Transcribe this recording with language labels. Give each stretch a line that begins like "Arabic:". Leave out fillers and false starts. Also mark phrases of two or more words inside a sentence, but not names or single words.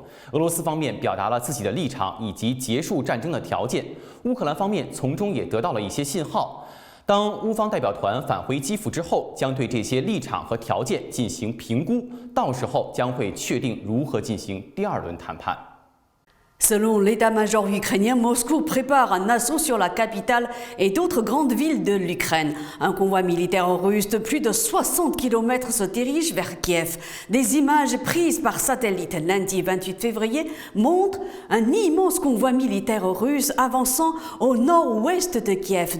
Chinese: 俄罗斯方面表达了自己的立场以及结束战争的条件，乌克兰方面从中也得到了一些信号。当乌方代表团返回基辅之后，将对这些立场和条件进行评估，到时候将会确定如何进行第二轮谈判。
French: Selon l'état-major ukrainien, Moscou prépare un assaut sur la capitale et d'autres grandes villes de l'Ukraine. Un convoi militaire russe de plus de 60 km se dirige vers Kiev. Des images prises par satellite lundi 28 février montrent un immense convoi militaire russe avançant au nord-ouest de Kiev.